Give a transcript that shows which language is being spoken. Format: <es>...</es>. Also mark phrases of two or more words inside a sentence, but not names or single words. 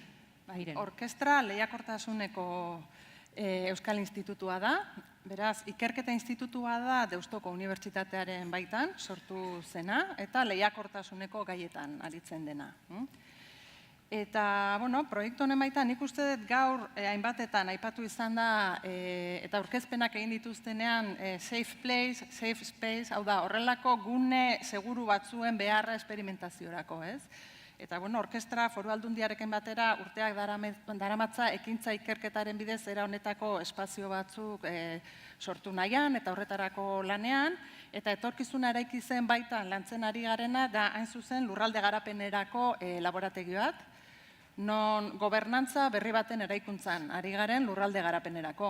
<eu>Orkestra lehiakortasuneko Euskal Institutua da, beraz, ikerketa institutua da Deustoko Unibertsitatearen baitan, sortu zena, eta lehiakortasuneko gaietan aritzen dena. Eta, proiektu honen baitan, nik uste dut gaur hainbatetan aipatu izan da, eta aurkezpenak egin dituztenean</eu> <en>safe place, safe space,</en> <eu>hau da, horrelako gune seguru batzuen beharra esperimentaziorako, ez? Eta, orkestra foru aldundiarekin batera urteak daramatza ekintza ikerketaren bidez era honetako espazio batzuk sortu nahian eta horretarako lanean, eta etorkizuna eraiki zen baitan lantzen ari garena da hain zuzen lurralde garapenerako laborategi bat, non gobernantza berri baten eraikuntzan ari garen lurralde garapenerako.</eu>